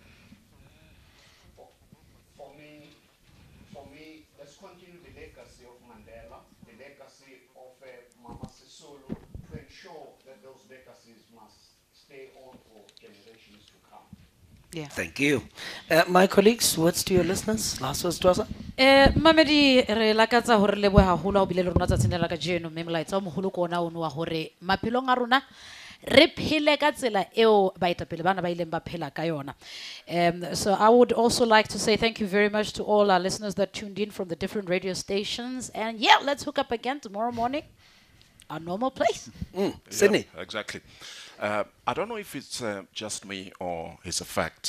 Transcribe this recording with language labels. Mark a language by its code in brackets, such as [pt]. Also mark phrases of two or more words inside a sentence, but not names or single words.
[en] For me, let's continue the legacy of Mandela, the legacy of Mama Sisulu, to ensure that those legacies must stay on for generations to come. Yeah. Thank you. My colleagues, words to your listeners. Last words to us. [st] Mamedi re lakatsa hore le boha holo o bile le rona tsa tsenela ka jeno mme molaetsa o moholo ko ona o wa hore maphelong a rona re phele ka tsela eo baetapele bana ba ileng ba phela ka yona. [en] So I would also like to say thank you very much to all our listeners that tuned in from the different radio stations, and yeah, let's hook up again tomorrow morning, our normal place. Sydney. Yeah, exactly. I don't know if it's just me or it's a fact.